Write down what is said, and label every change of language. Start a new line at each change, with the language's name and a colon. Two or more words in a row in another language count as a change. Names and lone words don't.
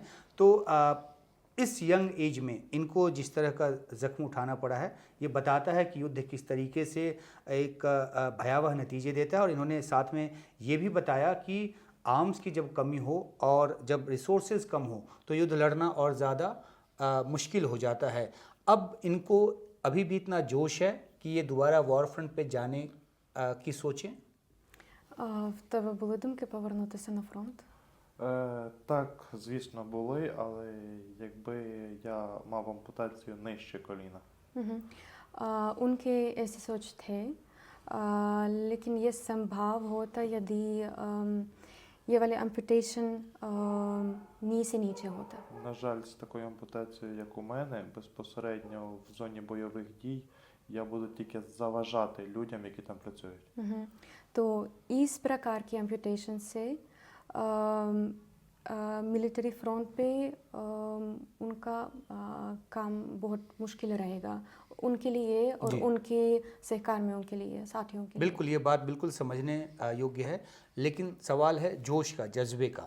Hindi: तो इस
English: young age
Hindi: में इनको जिस तरह का ज़ख्म उठाना पड़ा है, ये बताता है कि युद्ध किस तरीके से एक भयावह नतीजे देता है. और इन्होंने साथ में ये भी बताया कि आर्म्स की जब कमी हो और जब रिसोर्सेज कम हो तो युद्ध लड़ना और ज़्यादा मुश्किल हो जाता है. अब इनको अभी भी इतना जोश है कि ये दोबारा
English: war front
Hindi: पे जाने की सोचें.
Ukrainian: В тебе були думки повернутися на фронт? Так, звісно, були, але якби я мав ампутацію нижче коліна. मम्म.
Hindi: उनके ऐसे सोच थे, लेकिन ये संभव होता यदि ये वाले एम्पुटेशन नी से नीचे होता.
Ukrainian: На жаль, з такою ампутацією, як у мене, безпосередньо в зоні бойових дій, я буду тільки заважати людям, які там працюють. मम्म.
Hindi: तो इस प्रकार की एम्पुटेशन से
English: military front
Hindi: पे उनका काम बहुत मुश्किल रहेगा उनके लिए और जी. उनके सहकर्मियों के लिए, साथियों के लिए. बिल्कुल, ये बात बिल्कुल समझने योग्य है, लेकिन सवाल है जोश का, जज्बे का.